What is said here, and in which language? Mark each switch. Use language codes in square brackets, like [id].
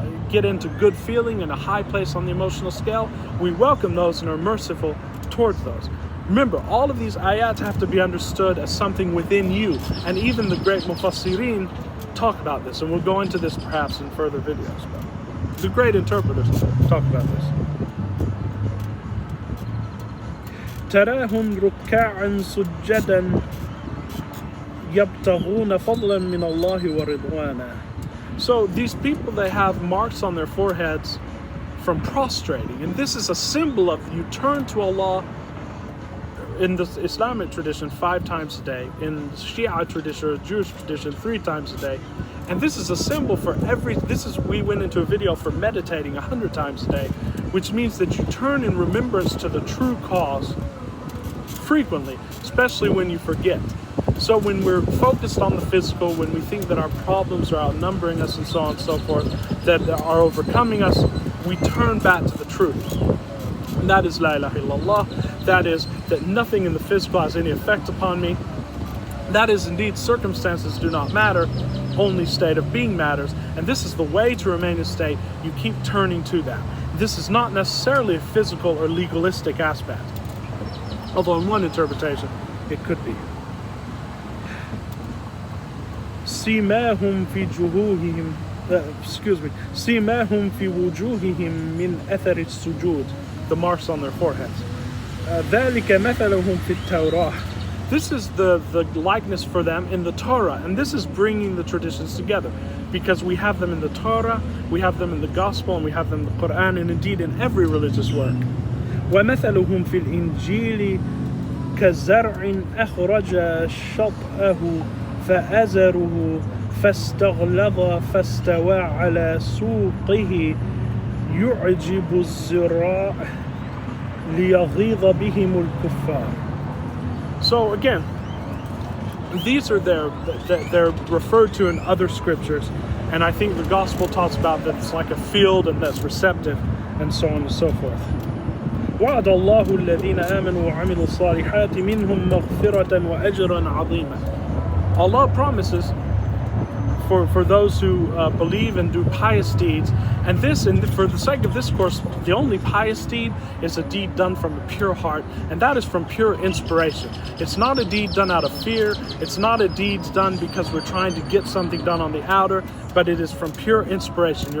[en] get into good feeling and a high place on the emotional scale, we welcome those and are merciful towards those. Remember, all of these ayat have to be understood as something within you, and even the great mufassirin talk about this, and we'll go into this perhaps in further videos, but the great interpreters talk about this. [ar] تراهم ركعا سجدا يبتغون فضلا من الله ورضوانا. [en] So these people, they have marks on their foreheads from prostrating, and this is a symbol of you turn to Allah in the Islamic tradition 5 times a day, in Shia tradition or Jewish tradition 3 times a day, and this is a symbol for we went into a video for meditating 100 times a day, which means that you turn in remembrance to the true cause frequently, especially when you forget. So when we're focused on the physical, when we think that our problems are outnumbering us and so on and so forth, that are overcoming us, we turn back to the truth. And that is La ilaha illallah. That is that nothing in the physical has any effect upon me. That is indeed circumstances do not matter, only state of being matters. And this is the way to remain in state. You keep turning to that. This is not necessarily a physical or legalistic aspect, although in one interpretation it could be. [ar] سيماهم في وجوههم سيماهم في وجوههم من أثر السجود, [en] the marks on their foreheads. [ar] ذلك مثلهم في التوراة. [en] This is the likeness for them in the Torah, and this is bringing the traditions together, because we have them in the Torah, we have them in the Gospel, and we have them in the Quran, and indeed in every religious work. [ar] ومثلهم في الإنجيل كزرع أخرج شطأه فأزره فاستغلظ فاستوى على سوقه يعجب الزراع ليغيظ بهم الكفار. [en] So again, these are they're referred to in other scriptures, and I think the gospel talks about that it's like a field and that's receptive, and so on and so forth. [ar] وعد الله الذين آمنوا وعملوا الصالحات منهم مغفرة وأجرا عظيما. [en] Allah promises for those who believe and do pious deeds, and for the sake of this course, the only pious deed is a deed done from a pure heart, and that is from pure inspiration. It's not a deed done out of fear, it's not a deed done because we're trying to get something done on the outer, but it is from pure inspiration.